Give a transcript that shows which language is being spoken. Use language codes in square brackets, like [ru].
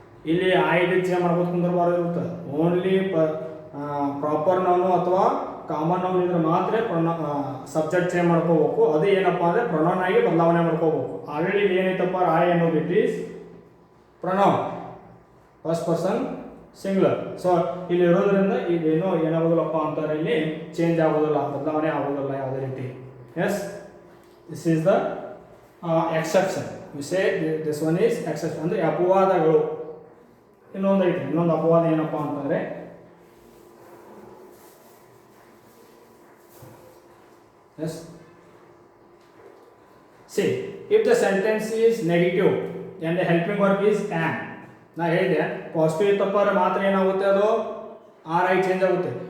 [kn] ಇಲ್ಲಿ I ಗೆ change ಮಾಡ್ಬೋದು ಅಂದ್ರೆ ಬರೋದಿರುತ್ತೆ. ಓನ್ಲಿ ಪ್ರಾಪರ್ ನೌನು ಅಥವಾ ಕಾಮನ್ ನೌನ್ ಇದ್ರೆ ಮಾತ್ರ ಸಬ್ಜೆಕ್ಟ್ ಚೇಂಜ್ ಮಾಡ್ಕೋಬೇಕು. ಅದು ಏನಪ್ಪ ಅಂದರೆ ಪ್ರೊನೌನ್ ಆಗಿ ಬದಲಾವಣೆ ಮಾಡ್ಕೋಬೇಕು. ಆಲ್ರೆಡಿ ಇಲ್ಲಿ ಏನೈತಪ್ಪ I ಅನ್ನೋದು [en] It is pronoun first person singular. [kn] So ಇಲ್ಲಿ ಇರೋದ್ರಿಂದ ಇದೇನೋ ಏನಾಗೋದಿಲ್ಲಪ್ಪ ಅಂತಾರೆ ಇಲ್ಲಿ ಚೇಂಜ್ ಆಗೋದಿಲ್ಲ, ಬದಲಾವಣೆ ಆಗೋದಿಲ್ಲ ಯಾವುದೇ ರೀತಿ. [en] Yes, this is the exception. You say this one is exception. [kn] ಅಂದರೆ ಅಪವಾದಗಳು. ಇನ್ನೊಂದು ಐತಿ, ಇನ್ನೊಂದು ಅಪವಾದ ಏನಪ್ಪ ಅಂತಂದರೆ [en] yes, see if the sentence is negative and the helping verb is am. [kn] ನಾ ಹೇಳಿದೆ ಪಾಸಿಟಿವ್ ಇತ್ತಪ್ಪ ಮಾತ್ರ ಏನಾಗುತ್ತೆ ಅದು ಆರ್ ಐ ಚೇಂಜ್ ಆಗುತ್ತೆ.